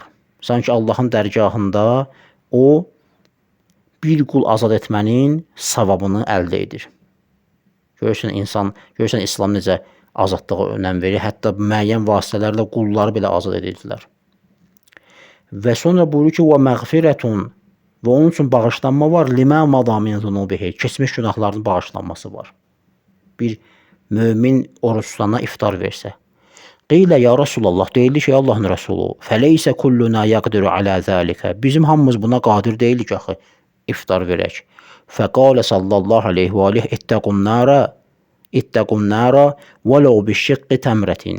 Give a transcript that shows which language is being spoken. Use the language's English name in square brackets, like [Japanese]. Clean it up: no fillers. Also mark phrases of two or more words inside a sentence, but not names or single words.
[Azerbaijani] Sanki Allahın dərgahında o bir qul azad etmənin savabını əldə edir. Görürsən, İslam necə azadlığa önəm verir. Hətta müəyyən vasitələrlə qulları belə azad edirdilər. Və sonra buyurur ki, وَمَغْفِرَةٌ və onun üçün bağışlanma var. [Arabic] لِمَا مَضَى مِنْ ذُنُوبِهِ [Azerbaijani] keçmiş günahlarının bağışlanması var. Bir mömin oruç tutana iftar versə. [Arabic] قيل يا رسول الله, [Azerbaijani] deyildi ki, Allahın Rəsulu, [Arabic] فليس كلنا يقدر على ذلك. [Azerbaijani] Bizim hamımız buna qadir deyilik axı, iftar verək. [Arabic] فقال صلى الله عليه وآله اتقوا النار ولو بشق تمرة.